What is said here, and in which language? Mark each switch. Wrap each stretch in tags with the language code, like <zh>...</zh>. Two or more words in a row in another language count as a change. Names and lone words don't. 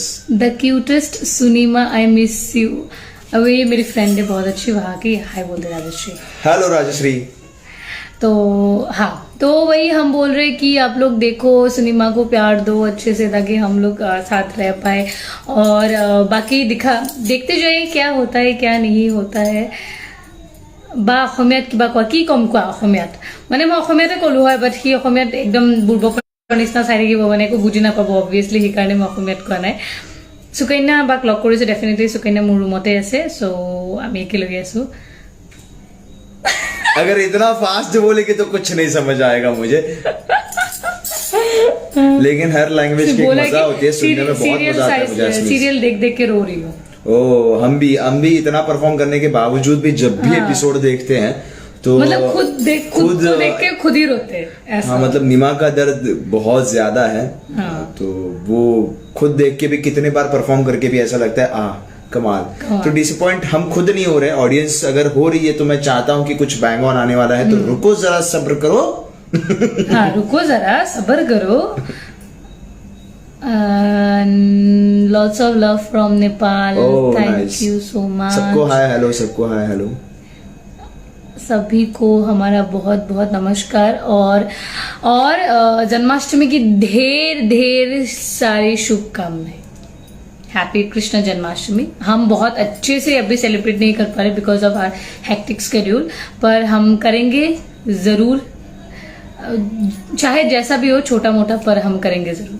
<en>The cutest Sunima, I miss you.</en> <hi>अब ये मेरी फ्रेंड है बहुत अच्छी, वहां की, हाय बोल दे राजश्री। हेलो राजश्री। तो हाँ, तो वही हम बोल रहे कि आप लोग देखो, सिनेमा को प्यार दो अच्छे से ताकि हम लोग साथ रह पाए, और बाकी देखते जाइए क्या होता है क्या नहीं होता है।</hi> <as>বা অসমীয়াত কিবা কোৱা, কি কম কোৱা অসমীয়াত? মানে মই অসমীয়াতে ক'লো হয়, বাট সি অসমীয়াত একদম বুৰ্বকৰ নিচিনা চাই থাকিব, মানে একো বুজি নাপাব অবভিয়াছলি, সেইকাৰণে মই অসমীয়াত কোৱা নাই। সুকন্যা বাক লগ কৰিছো, ডেফিনেটলি সুকন্যা মোৰ ৰুমতে আছে, চ' আমি একেলগে আছো।</as> <hi>अगर इतना फास्ट बोलेगी तो कुछ नहीं समझ आएगा मुझे, लेकिन हर लैंग्वेज की एक मजा होती है, सुनने में बहुत मजा आता है मुझे। सीरियल देख देख के रो रही हूँ। ओ, हम भी इतना परफॉर्म करने के बावजूद भी जब भी एपिसोड देखते हैं तो मतलब खुद देख के खुद ही रोते हैं ऐसा। हाँ, मतलब नीमा का दर्द बहुत ज्यादा है। हाँ। तो वो खुद देख के भी कितने बार परफॉर्म करके भी ऐसा लगता है कमाल। तो डिसअपॉइंट हम खुद नहीं हो रहे, ऑडियंस अगर हो रही है तो मैं चाहता हूँ कि कुछ</hi> <en>bang on</en> <hi>आने वाला है, तो रुको जरा सब्र करो। हाँ, रुको जरा सब्र करो।</hi> <en>Lots of love from Nepal, thank you so much.</en> <hi>सबको</hi> <en>hi hello,</en> <hi>सबको</hi> <en>hi hello.</en> <hi>सभी को हमारा बहुत बहुत नमस्कार, और जन्माष्टमी की ढेर सारी शुभकामनाएं। हैप्पी कृष्ण जन्माष्टमी। हम बहुत अच्छे से अभी सेलिब्रेट नहीं कर पा रहे</hi> <en>because of our hectic schedule,</en> <hi>पर हम करेंगे जरूर, चाहे जैसा भी हो छोटा मोटा, पर हम करेंगे जरूर।</hi>